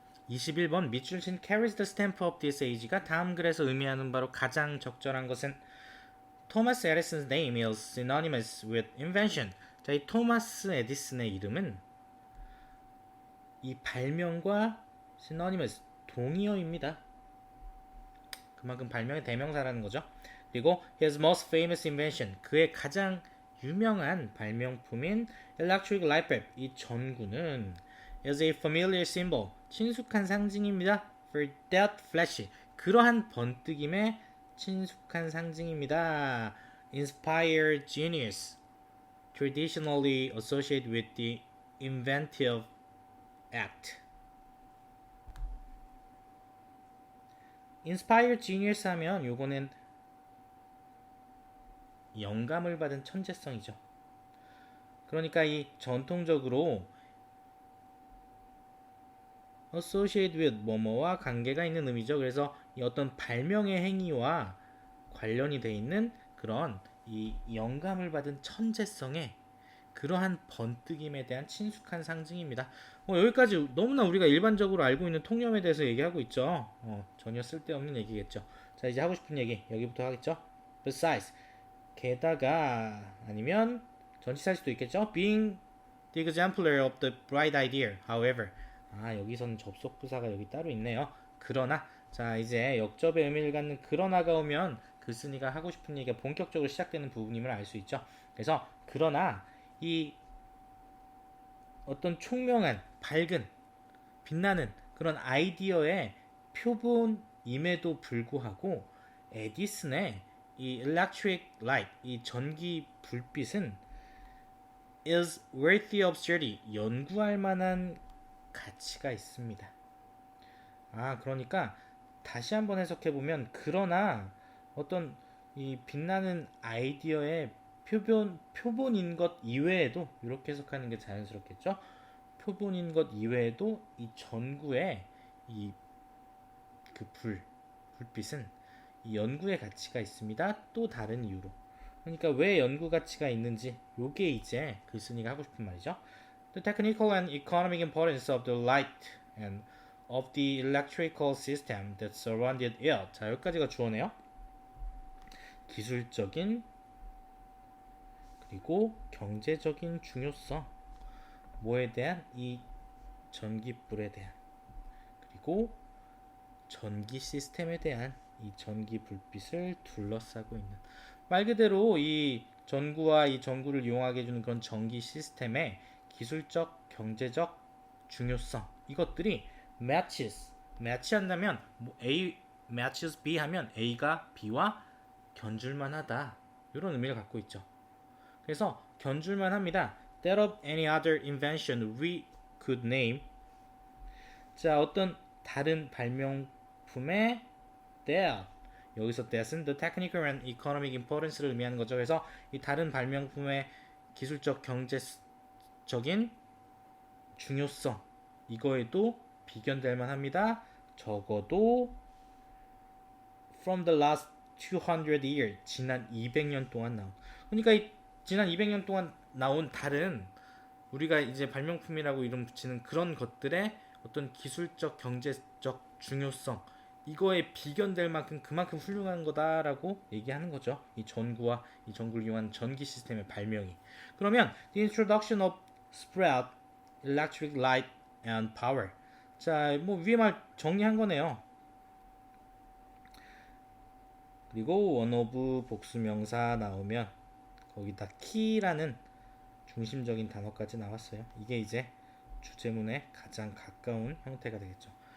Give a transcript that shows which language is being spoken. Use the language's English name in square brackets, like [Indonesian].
[Korean] 21번 밑줄 친 [English] carries the stamp of this age [Korean] 가 다음 글에서 의미하는 바로 가장 적절한 것은 토마스 에디슨's [English] name is synonymous with invention. [Korean] 자, 이 토마스 에디슨의 이름은 이 발명과 synonymous 동의어입니다. 그만큼 발명의 대명사라는 거죠. [English] 그리고 his most famous invention, [Korean] 그의 가장 유명한 발명품인 [English] electric light bulb, [Korean] 이 전구는 [English] is a familiar symbol, [Korean] 친숙한 상징입니다. [English] for that flash, [Korean] 그러한 번뜩임의 친숙한 상징입니다. [English] inspired genius, traditionally associated with the inventive act. [Korean] inspired genius 하면 요거는 영감을 받은 천재성이죠. 그러니까 이 전통적으로 associated with 뭐뭐와 관계가 있는 의미죠. 그래서 이 어떤 발명의 행위와 관련이 돼 있는 그런 이 영감을 받은 천재성의 그러한 번뜩임에 대한 친숙한 상징입니다. 여기까지 너무나 우리가 일반적으로 알고 있는 통념에 대해서 얘기하고 있죠. 전혀 쓸데없는 얘기겠죠. 자, 이제 하고 싶은 얘기 여기부터 하겠죠. besides, 게다가 아니면 전치사일 수도 있겠죠. [English] being the exemplar of the bright idea, however. [Korean] 여기서는 접속 부사가 여기 따로 있네요. 그러나, 자, 이제 역접의 의미를 갖는 그러나가 오면 글쓴이가 하고 싶은 얘기가 본격적으로 시작되는 부분임을 알 수 있죠. 그래서 그러나 이 어떤 총명한, 밝은, 빛나는 그런 아이디어의 표본임에도 불구하고 에디슨의 이 electric light, 이 전기 불빛은 [English] is worthy of study, [Korean] 연구할 만한 가치가 있습니다. 그러니까 다시 한번 해석해 보면 그러나 어떤 이 빛나는 아이디어의 표본인 것 이외에도, 이렇게 해석하는 게 자연스럽겠죠. 표본인 것 이외에도 이 전구의 이 그 불빛은 이 연구의 가치가 있습니다. 또 다른 이유로. 그러니까 왜 연구 가치가 있는지, 요게 이제 글쓴이가 하고 싶은 말이죠. [English] The technical and economic importance of the light and of the electrical system that surrounded it. [Korean] 자, 여기까지가 주어네요. 기술적인 그리고 경제적인 중요성, 뭐에 대한? 이 전기불에 대한, 그리고 전기 시스템에 대한 이 전기 불빛을 둘러싸고 있는, 말 그대로 이 전구와 이 전구를 이용하게 해주는 그런 전기 시스템의 기술적, 경제적 중요성, 이것들이 매치한다면 [English] A matches B [Korean] 하면 A가 B와 견줄만하다, 이런 의미를 갖고 있죠. 그래서 견줄만합니다. [English] That of any other invention we could name. [Korean] 자, 어떤 다른 발명품의 that, 여기서 that은 [English] the technical and economic importance [Korean] 를 의미하는 거죠. 그래서 이 다른 발명품의 기술적, 경제적인 중요성, 이거에도 비견될 만합니다. 적어도 [English] from the last 200 years, [Korean] 지난 200년 동안 나온. 그러니까 이 지난 200년 동안 나온 다른 우리가 이제 발명품이라고 이름 붙이는 그런 것들의 어떤 기술적, 경제적 중요성, 이거에 비견될 만큼 그만큼 훌륭한 거다라고 얘기하는 거죠. 이 전구와 이 전구를 이용한 전기 시스템의 발명이. [English] 그러면 the introduction of spread electric light and power. [Korean] 자, 뭐 위에 말 정리한 거네요. 그리고 원오브 복수명사 나오면 거기다 key라는 중심적인 단어까지 나왔어요. 이게 이제 주제문에 가장 가까운 형태가 되겠죠.